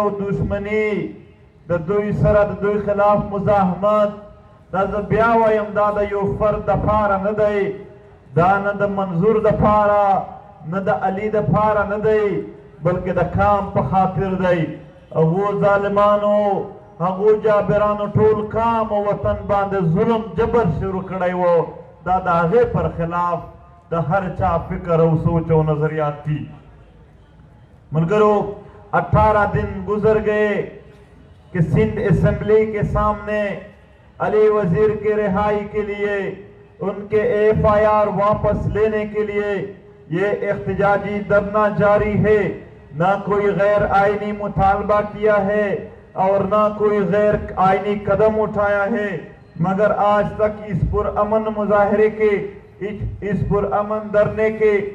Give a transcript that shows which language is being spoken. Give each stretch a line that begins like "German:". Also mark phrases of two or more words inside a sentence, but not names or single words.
Pashto: دشمنی د دوی سره د دوی خلاف مزاحمت دا زه بیا وایم دا د یو فرد دپاره نه دی دا نه د منظور دپاره نه د علي دپاره نه دی بلکې د کام په خاطر دی هغو ظالمانو هغو جابرانو ټول کام او وطن باندې ظلم جبر شروع کړی و دا د هغې پر خلاف د ہر چا فکر او سوچ و نظریات تھی ملگرو
Urdu: 18 دن گزر گئے کہ سندھ اسمبلی کے سامنے علی وزیر کے رہائی کے لیے ان کے ایف آئی آر واپس لینے کے لیے یہ احتجاجی دھرنا جاری ہے نہ کوئی غیر آئینی مطالبہ کیا ہے اور نہ کوئی غیر آئینی قدم اٹھایا ہے مگر آج تک اس پرامن مظاہرے کے اس پرامن دھرنے کے